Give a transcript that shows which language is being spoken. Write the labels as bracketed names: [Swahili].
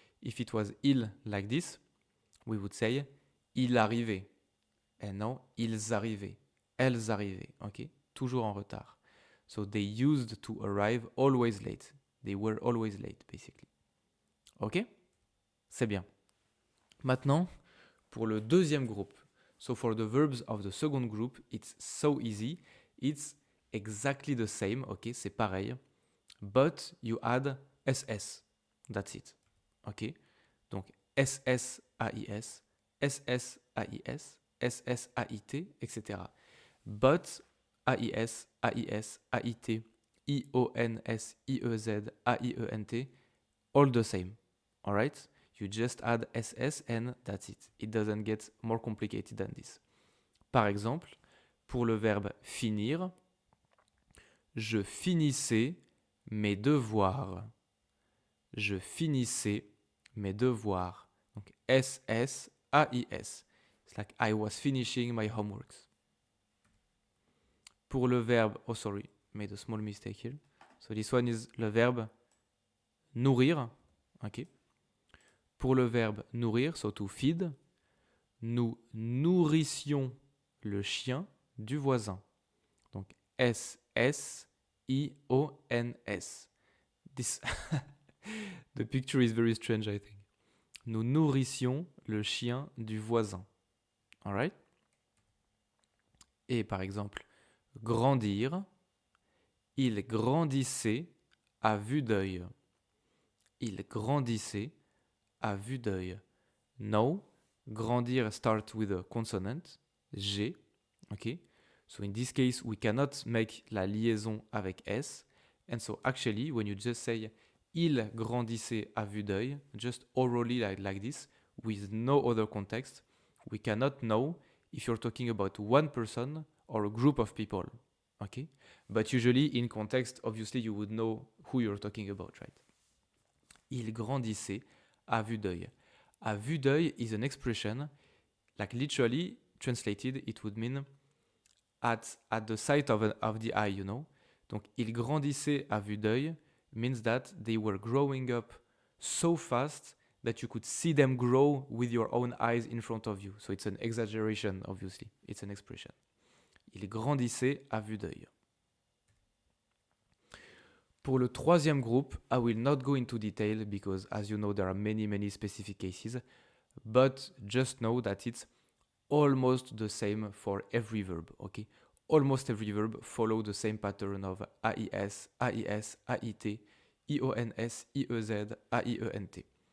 [English] If it was il like this, we would say [French] il arrivait. [English] And now, [French] ils arrivaient. Elles arrivaient. Okay? Toujours en retard. [English] So they used to arrive always late. They were always late, basically. [French] Ok? C'est bien. Maintenant, pour le deuxième groupe. [English] So for the verbs of the second group, it's so easy. It's exactly the same. Ok? [French] C'est pareil. [English] But you add SS. That's it. [French] Ok? Donc SS-AIS, SS-AIS, [English] SS, AIT, etc. But, AIS, AIS, AIT, IONS, IEZ, AIENT, all the same. All right? You just add SS and that's it. It doesn't get more complicated than this. [French] Par exemple, pour le verbe finir, je finissais mes devoirs. Je finissais mes devoirs. Donc SS, AIS. [English] It's like I was finishing my homeworks. [French] Pour le verbe, [English] oh sorry, made a small mistake here. So this one is [French] le verbe nourrir. [English] Okay. [French] Pour le verbe nourrir, [English] so to feed, [French] nous nourrissions le chien du voisin. Donc SS, IONS. [English] This The picture is very strange, I think. [French] Nous nourrissions le chien du voisin. Alright? Et par exemple, grandir, il grandissait à vue d'œil. Il grandissait à vue d'œil. [English] No, grandir start with a consonant, G. Okay? So in this case, we cannot make [French] la liaison avec S. [English] And so actually, when you just say [French] il grandissait à vue d'œil, [English] just orally like this, with no other context, we cannot know if you're talking about one person or a group of people. Okay? But usually in context, obviously you would know who you're talking about, right? [French] Il grandissait à vue d'œil. À vue d'œil [English] is an expression, like literally translated, it would mean at the sight of the eye, you know. [French] Donc, il grandissait à vue d'œil [English] means that they were growing up so fast that you could see them grow with your own eyes in front of you. So it's an exaggeration, obviously. It's an expression. [French] Il grandissait à vue d'œil. Pour le troisième groupe, [English] I will not go into detail because, as you know, there are many specific cases, but just know that it's almost the same for every verb, okay? Almost every verb follow the same pattern of AIS, AIS, AIT, IONS, IEZ, AIENT.